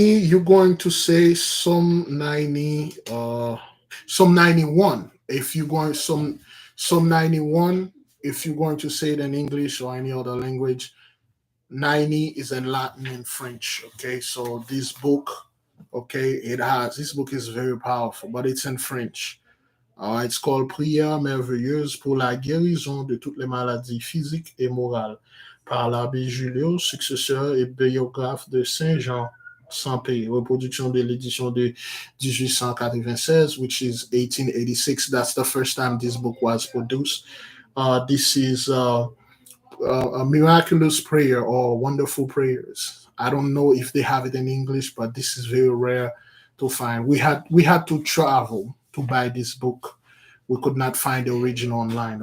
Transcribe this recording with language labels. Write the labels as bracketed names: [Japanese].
[English] You're going to say Psalm 90. Psalm 91. If you're going Psalm 91. If you're going to say it in English or any other language, 90 is in Latin and French. Okay, so this book, okay, this book is very powerful, but it's in French. It's called [French] Prière merveilleuse pour la guérison de toutes les maladies physiques et morales par l'abbé Julio, successeur et biographe de Saint Jean sans pays. Reproduction de l'édition de 1896, [English] which is 1886. That's the first time this book was produced. This is a miraculous prayer or wonderful prayers. I don't know if they have it in English, but this is very rare to find. We had to travel to buy this book. We could not find the original online.